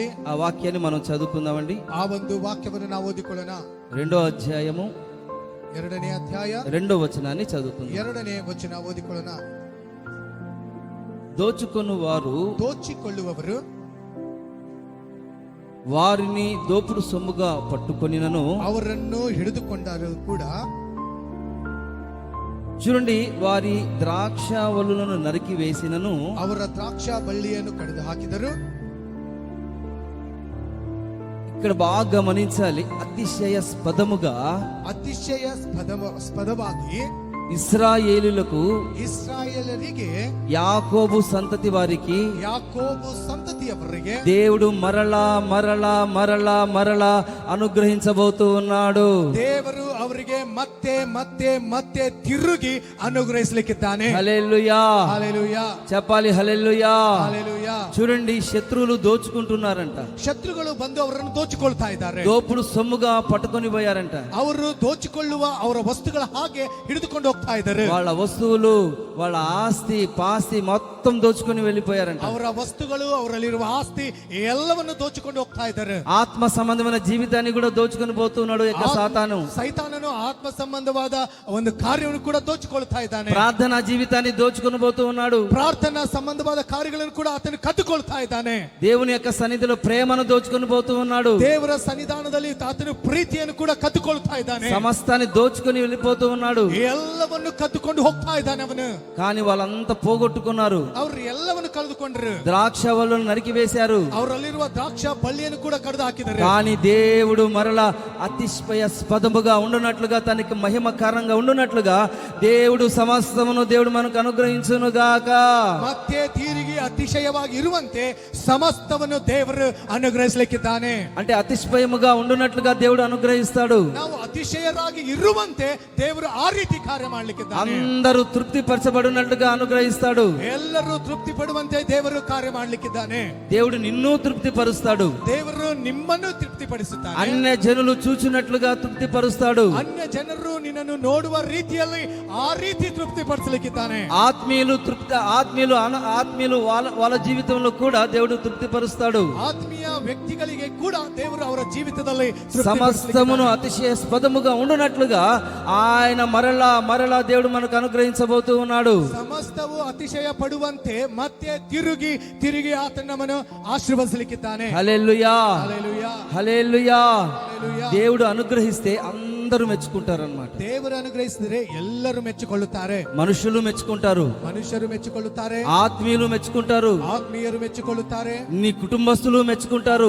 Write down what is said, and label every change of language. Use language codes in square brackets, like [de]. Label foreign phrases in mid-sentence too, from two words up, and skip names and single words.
[te] ఆ వాక్యాన్ని మనం చదువుకుందామండి. [kn] ಆ ಒಂದು ವಾಕ್ಯವನ್ನು ನಾವು ಓದಿಕೊಳ್ಳೋಣ. [te] 2వ అధ్యాయము [kn] 2ನೇ ಅಧ್ಯಾಯ [te] 2వ వచనాన్ని చదువుకుందాం. [kn] 2ನೇ ವಚನ ಓದಿಕೊಳ್ಳೋಣ. [te] దోచుకొను వారు [kn] ದೋಚಿಕೊಳ್ಳುವವರು [te] వారిని దోపుడు సొమ్ముగా పట్టుకొనినను, [kn] ಅವರನ್ನು ಹಿಡಿದುಕೊಂಡರೂ ಕೂಡ [te] చూడండి, వారి ద్రాక్షావల్లులను నరికి వేసినను, [kn] ಅವರ ದ್ರಾಕ್ಷಾ ಬಳ್ಳಿಯನ್ನು ಕಡಿದು ಹಾಕಿದರು. [te] ఇక్కడ బాగా గమనించాలి, అతిశయాస్పదముగా [kn] ಸ್ಪದವಾಗಿ [te] ఇశ్రాయేలులకు, [kn] ಇಸ್ರಾಯೇಲರಿಗೆ, [te] యాకోబు సంతతి వారికి [kn] ಯಾಕೋಬು ಸಂತತಿಯವರಿಗೆ [te] దేవుడు మరలా మరలా మరలా మరలా అనుగ్రహించబోతూ ఉన్నాడు. [kn] ದೇವರು ಅವರಿಗೆ ಮತ್ತೆ ಮತ್ತೆ ಮತ್ತೆ ತಿರುಗಿ ಅನುಗ್ರಹಿಸಲಿಕ್ಕಿದ್ದಾನೆ. [te] హల్లెలూయా. హల్లెలూయా, చెప్పాలి హల్లెలూయా. హల్లెలూయా. చూడండి, శత్రువులు దోచుకుంటున్నారంట. [kn] ಶತ್ರುಗಳು ಬಂದು ಅವರನ್ನು ದೋಚಿಕೊಳ್ತಾ ಇದ್ದಾರೆ. [te] దోపుడు సొమ్ముగా పట్టుకొని పోయారంట. [kn] ಅವರು ದೋಚಿಕೊಳ್ಳುವ ಅವರ ವಸ್ತುಗಳ ಹಾಗೆ ಹಿಡಿದುಕೊಂಡು ಹೋಗ್ತಾ ಇದ್ದಾರೆ. [te] వాళ్ళ వస్తువులు, వాళ్ళ ఆస్తి పాస్తి మొత్తం దోచుకొని వెళ్ళిపోయారంట. [kn] ಅವರ ವಸ್ತುಗಳು, ಅವರಲ್ಲಿರುವ ಆಸ್ತಿ ಎಲ್ಲವನ್ನು ದೋಚಿಕೊಂಡು ಹೋಗ್ತಾ ಇದ್ದಾರೆ. [te] ఆత్మ సంబంధమైన జీవితాన్ని కూడా దోచుకొని పోతున్నాడు యొక్క సాతాను. [kn] ಸೈತಾನನು ಆತ್ಮ ಸಂಬಂಧವಾದ ಒಂದು ಕಾರ್ಯವನ್ನು ಕೂಡ ದೋಚಿಕೊಳ್ತಾ ಇದ್ದಾನೆ. [te] ప్రార్థనా జీవితాన్ని దోచుకొని పోతూ ఉన్నాడు. [kn] ಪ್ರಾರ್ಥನಾ ಸಂಬಂಧವಾದ ಕಾರ್ಯಗಳನ್ನು ಕೂಡ ಆತನು ಕದ್ದುಕೊಳ್ತಾ ಇದ್ದಾನೆ. [te] దేవుని యొక్క సన్నిధిలో ప్రేమను దోచుకొని పోతూ ఉన్నాడు. [kn] ದೇವರ ಸನ್ನಿಧಾನದಲ್ಲಿ ಆತನು ಪ್ರೀತಿಯನ್ನು ಕೂಡ ಕದ್ದುಕೊಳ್ತಾ ಇದ್ದಾನೆ. [te] సమస్తాన్ని దోచుకొని వెళ్ళిపోతూ ఉన్నాడు. [kn] ಎಲ್ಲವನ್ನು ಕದ್ದುಕೊಂಡು ಹೋಗ್ತಾ ಇದ್ದಾನೆ ಅವನು. [te] కానీ వాళ్ళంతా పోగొట్టుకున్నారు. [kn] ಅವರು ಎಲ್ಲವನ್ನು ಕಳೆದುಕೊಂಡ್ರು. [te] ద్రాక్ష వల్లను నరికి వేశారు. [kn] ಅವರಲ್ಲಿರುವ ದ್ರಾಕ್ಷ ಬಳ್ಳಿಯನ್ನು ಕೂಡ ಕಡಿದು ಹಾಕಿದ್ದಾರೆ. [te] కానీ దేవుడు మరలా అతిశయాస్పదముగా ఉండునట్లుగా, తనకి మహిమ కారణంగా ఉండునట్లుగా దేవుడు సమస్తమును దేవుడు మనకు అనుగ్రహించును గాక. [kn] ಮತ್ತೆ ತಿರುಗಿ ಅತಿಶಯವಾಗಿ ಇರುವಂತೆ ಸಮಸ್ತವನ್ನು ದೇವರು ಅನುಗ್ರಹಿಸಲಿಕ್ಕಿದ್ದಾನೆ. [te] అంటే అతిశయముగా ఉండునట్లుగా దేవుడు అనుగ్రహిస్తాడు. [kn] ನಾವು ಅತಿಶಯರಾಗಿ ಇರುವಂತೆ ದೇವರು ಆ ರೀತಿ ಕಾರ್ಯ ಮಾಡಲಿಕ್ಕಿದ್ದಾನೆ. [te] అందరూ తృప్తి పరచబడినట్లుగా అనుగ్రహిస్తాడు. [kn] ಎಲ್ಲರೂ ತೃಪ್ತಿ ಪಡುವಂತೆ ದೇವರು ಕಾರ್ಯ ಮಾಡಲಿಕ್ಕಿದ್ದಾನೆ. [te] దేవుడు నిన్ను తృప్తి పరుస్తాడు. [kn] ದೇವರು ನಿಮ್ಮನ್ನು ತೃಪ್ತಿಪಡಿಸುತ್ತಾನೆ. [te] అన్య జనులు చూచినట్లుగా తృప్తి పరుస్తాడు. [kn] ಅನ್ಯ ಜನರು ನಿನ್ನನ್ನು ನೋಡುವ ರೀತಿಯಲ್ಲಿ ಆ ರೀತಿ ತೃಪ್ತಿಪಡಿಸಲಿಕ್ಕಿದ್ದಾನೆ. [te] ఆత్మీయులు వాళ్ళ జీవితంలో కూడా దేవుడు తృప్తి పరుస్తాడు. [kn] ಆತ್ಮೀಯ ವ್ಯಕ್ತಿಗಳಿಗೆ ಕೂಡ ದೇವರು ಅವರ ಜೀವಿತದಲ್ಲಿ [te] సమస్తమును అతిశయాస్పదముగా ఉండునట్లుగా ఆయన మరలా దేవుడు మనకు అనుగ్రహించబోతూ ఉన్నాడు. [kn] ಸಮಸ್ತವು ಅತಿಶಯ ಪಡುವಂತೆ ಮತ್ತೆ ತಿರುಗಿ ಆತನ ನಮ್ಮನ್ನು ಆಶೀರ್ವದಿಸಲಿಕ್ಕಿದ್ದಾನೆ. [te] హల్లెలూయా, హల్లెలూయా, హల్లెలూయా. హల్లెలూయా. దేవుడు అనుగ్రహిస్తే అందరూ మెచ్చుకుంటారు అన్నమాట. [kn] ದೇವರು ಅನುಗ್ರಹಿಸಿದರೆ ಎಲ್ಲರೂ ಮೆಚ್ಚಿಕೊಳ್ಳುತ್ತಾರೆ. [te] మనుషులు మెచ్చుకుంటారు, [kn] ಮನುಷ್ಯರು ಮೆಚ್ಚಿಕೊಳ್ಳುತ್ತಾರೆ, [te] ఆత్మీయులు మెచ్చుకుంటారు, [kn] ಆತ್ಮೀಯರು ಮೆಚ್ಚಿಕೊಳ್ಳುತ್ತಾರೆ, [te] నీ కుటుంబస్తులు మెచ్చుకుంటారు,